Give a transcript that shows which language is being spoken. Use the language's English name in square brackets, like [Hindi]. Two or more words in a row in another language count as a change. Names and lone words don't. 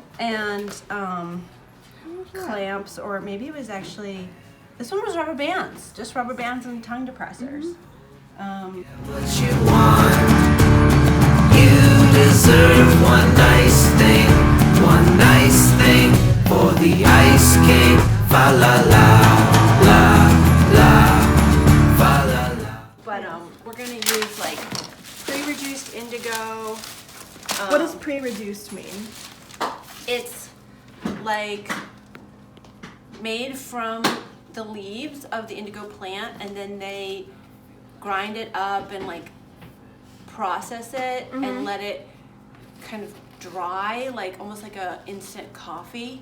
[English] And clamps, or maybe it was actually, this one was rubber bands, just rubber bands and tongue depressors. What you want, you deserve one nice thing for the Ice King. Fa la la la la, fa la la. But we're gonna use like pre-reduced indigo. What does pre-reduced mean? It's like made from the leaves of the indigo plant, and then they grind it up and like process it and let it kind of dry, like almost like a instant coffee.